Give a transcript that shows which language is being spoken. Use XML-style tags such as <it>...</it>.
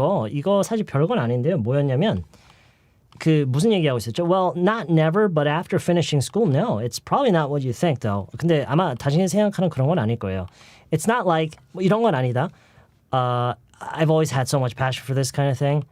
<ko>이거 사실 별건 아닌데요. 뭐였냐면 그 무슨 얘기하고 있었죠?</ko> <en>Well, not never, but after finishing school, no. It's probably not what you think, though.</en> <ko>근데 아마 당신이 생각하는 그런 건 아닐 거예요.</ko> <en>It's not like</en> <ko>뭐 이런 건 아니다.</ko> <en>I've always had so much passion for this kind of thing.</en>